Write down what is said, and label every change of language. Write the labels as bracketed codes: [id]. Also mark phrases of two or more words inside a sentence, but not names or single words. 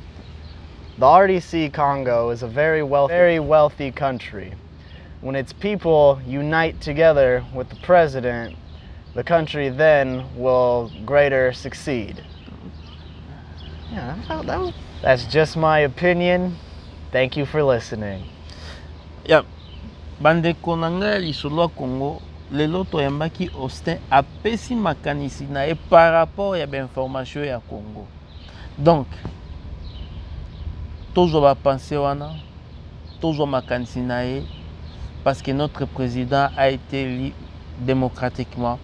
[en] The RDC Congo is a very wealthy country. When its people unite together with the president, the country then will greater succeed. Yeah, that's just my opinion. Thank you for listening. Yeah. [ln] Bande konanga lisolo Congo, lelo toyambaki Austin apesi makanisi na e [fr] par rapport [ln] ya information ya Congo. [fr] Donc, toujours va penser wana, toujours [ln] makanisi na e, [fr] parce que notre président a été élu démocratiquement.